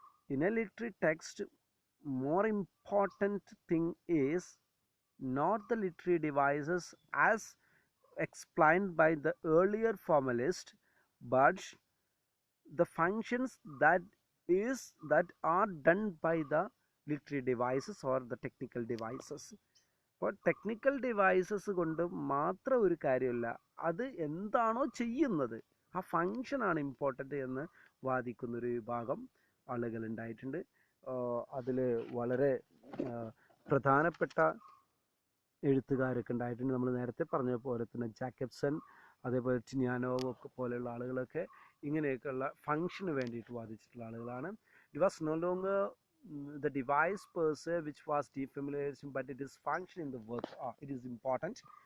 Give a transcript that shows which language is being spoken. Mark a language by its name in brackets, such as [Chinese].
[English] In a literary text, more important thing is not the literary devices as explained by the earlier formalist, but the functions that are done by the literary devices or the technical devices. [Malayalam] അപ്പോൾ technical devices കൊണ്ട് മാത്രം ഒരു കാര്യമില്ല, അത് എന്താണോ ചെയ്യുന്നത് ആ ഫങ്ഷനാണ് important എന്ന് വാദിക്കുന്നൊരു വിഭാഗം ആളുകളുണ്ടായിട്ടുണ്ട്. അതിൽ വളരെ പ്രധാനപ്പെട്ട എഴുത്തുകാരൊക്കെ ഉണ്ടായിട്ടുണ്ട്. നമ്മൾ നേരത്തെ പറഞ്ഞ പോലെ തന്നെ ജാക്കബ്സൺ, അതേപോലെ ടിനിയാനോവ് ഒക്കെ പോലെയുള്ള ആളുകളൊക്കെ ഇങ്ങനെയൊക്കെയുള്ള ഫങ്ഷന് വേണ്ടിയിട്ട് വാദിച്ചിട്ടുള്ള ആളുകളാണ്. [English] It was no longer the device per se which was defamiliarizing, but it is function in the work. It is important.